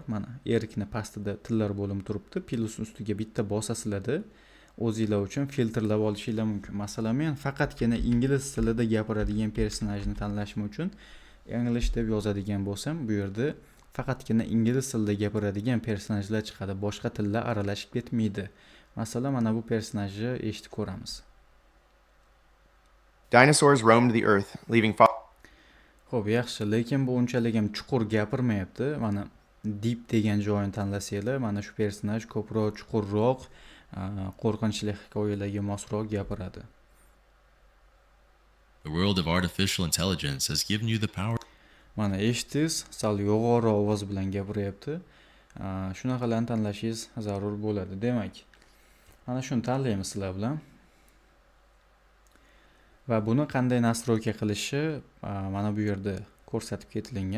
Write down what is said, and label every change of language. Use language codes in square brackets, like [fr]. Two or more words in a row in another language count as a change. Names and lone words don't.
[uz] Mana erikni pastida tillar bo'limi turibdi. Plus ustiga bitta bosasizlarda o'zinglar uchun filtrlab olishinglar mumkin. Masalan, men faqatgina ingliz tilida gapiradigan personajni tanlashim uchun English deb yozadigan bo'lsam, bu yerda faqatgina ingliz tilida gapiradigan personajlar chiqadi. Boshqa tillar aralashib ketmaydi. Masalan, mana bu personajni eshitib ko'ramiz. [en] Dinosaurs roamed the earth, leaving [uz] Xo'p, yaxshi, lekin bu unchalik ham chuqur gapirmayapti. Mana deep degan joyini tanlasanglar, mana shu personaj ko'proq chuqurroq, qo'rqinchli hikoyalarga mosroq gapiradi. [en] The world of artificial intelligence has given you the power. [uz] Mana eshitdingiz, sal yo'g'onroq ovoz bilan gapiryapti. Shunaqalarni tanlashingiz zarur bo'ladi. Demak, mana shuni tanlaymiz sizlar bilan. Va buni qanday nastroyka qilishi mana bu yerda ko'rsatib ketilgan.